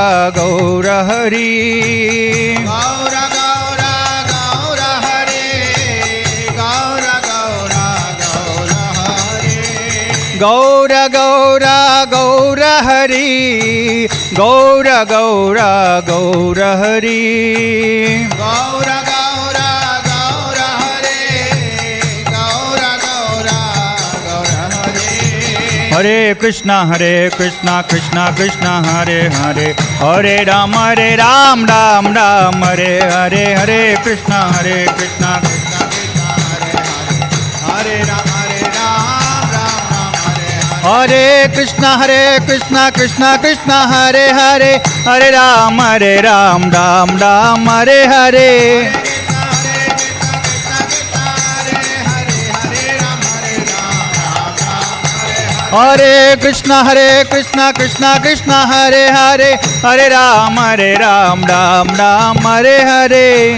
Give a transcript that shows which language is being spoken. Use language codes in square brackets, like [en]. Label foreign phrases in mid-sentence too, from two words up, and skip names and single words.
[sa] गौर हरि गौर गौरा गौर हरि गौर गौरा गौर हरि गौर गौरा गौर हरि गौर गौरा गौर हरि गौर हरे कृष्णा कृष्णा हरे हरे हरे राम राम हरे हरे हरे कृष्णा कृष्णा हरे राम हरे कृष्ण कृष्ण कृष्ण हरे हरे, हरे राम राम राम हरे हरे. हरे कृष्ण कृष्ण कृष्ण हरे हरे, हरे राम राम राम हरे हरे.